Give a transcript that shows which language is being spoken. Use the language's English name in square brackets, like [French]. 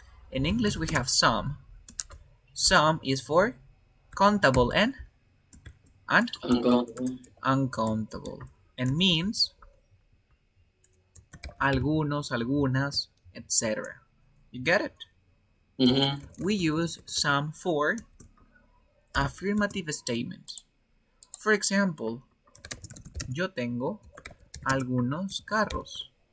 [English] In English, we have some. Some is for countable and Uncountable. uncountable. And means [Spanish] algunos, algunas, [English] etc. You get it? We use some for affirmative statements. For example, [Spanish] yo tengo algunos carros.